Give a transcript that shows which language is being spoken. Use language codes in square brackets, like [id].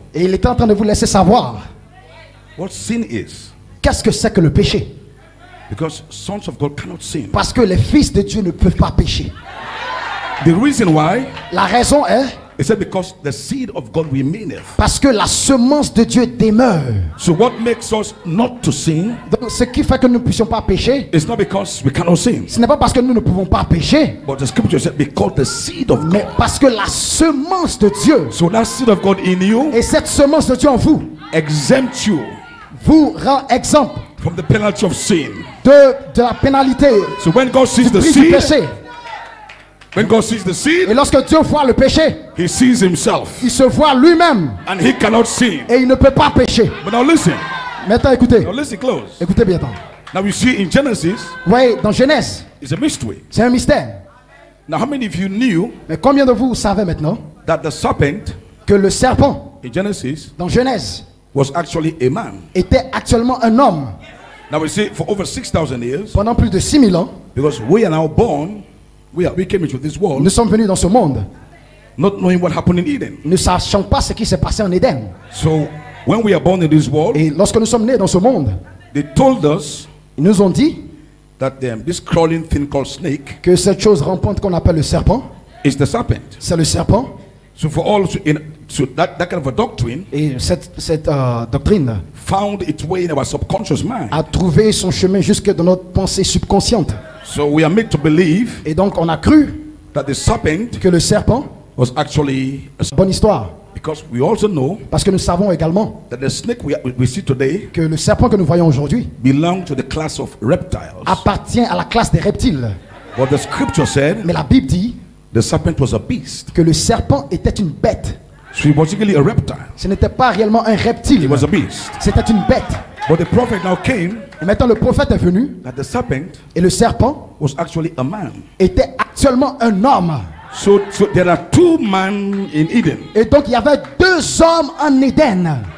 [fr] Et il était en train de vous laisser savoir [en] what sin is. [fr] qu'est-ce que c'est que le péché. [en] Because sons of God cannot sin. [fr] Parce que les fils de Dieu ne peuvent pas pécher. [en] The reason why, [fr] La raison est [en] he said, because the seed of God remaineth. [fr] parce que la semence de Dieu demeure. [en] So what makes us not to sin [fr] Donc, ce qui fait que nous ne puissions pas pécher, [en] is not because we cannot sin. [fr] ce n'est pas parce que nous ne pouvons pas pécher, [en] But the scripture said, because the seed of [fr] mais [en] God. [fr] parce que la semence de Dieu, [en] So that seed of God in you [fr] et cette semence de Dieu en vous, [en] exempt you [fr] vous rend exemple [en] from the penalty of sin. [fr] de la pénalité [en] So when God sees the [fr] du prix du [en] seed, [fr] péché. [en] when God sees the [fr] Et [en] seed, [fr] lorsque Dieu voit le péché, [en] he sees himself [fr] il se voit lui-même [en] and he cannot sin. [fr] et il ne peut pas pécher. [en] But now listen, [fr] Maintenant, écoutez, [en] now listen close. [fr] écoutez bien. [en] Now you see in Genesis, [fr] Vous voyez, dans Genèse, [en] it's a mystery. [fr] c'est un mystère. [en] Now how many of you knew [fr] Mais combien de vous savez maintenant [en] that the serpent [fr] que le serpent, [en] in Genesis [fr] dans Genèse, [en] was actually a man? [fr] était actuellement un homme [en] Now we see for over 6,000 years, [fr] pendant plus de 6000 ans? [en] because we are now born, we came into this [fr] Nous [en] world [fr] sommes venus dans ce monde, [en] not knowing what happened in Eden. [fr] ne sachant pas ce qui s'est passé en Éden. [en] So when we are born in this world, [fr] Et lorsque nous sommes nés dans ce monde, [en] they told us [fr] ils nous ont dit [en] that this crawling thing called snake [fr] que cette chose rampante qu'on appelle le serpent, [en] is the serpent. [fr] c'est le serpent. [en] So for all so that kind of a doctrine [fr] Et cette doctrine [en] found its way in our subconscious mind. [fr] a trouvé son chemin jusque dans notre pensée subconsciente. [en] So we are made to believe [fr] Et donc on a cru [en] that the serpent [fr] que le serpent [en] was actually [fr] Bonne histoire. [en] because we also know [fr] Parce que nous savons également [en] that the snake we see today [fr] que le serpent que nous voyons aujourd'hui [en] belongs to the class of reptiles. [fr] appartient à la classe des reptiles. [en] But the scripture said [fr] Mais la Bible dit [en] the serpent was a beast. [fr] que le serpent était une bête. [en] So he was basically a reptile. [fr] Ce n'était pas réellement un [en] He [fr] reptile. [en] was a beast. [fr] C'était une bête. [en] But the prophet now came [fr] Et maintenant le prophète est venu [en] that the serpent [fr] et le serpent [en] was actually a man. [fr] était actuellement un homme. [en] So there are two men in Eden. [fr] Et donc il y avait deux hommes en Éden.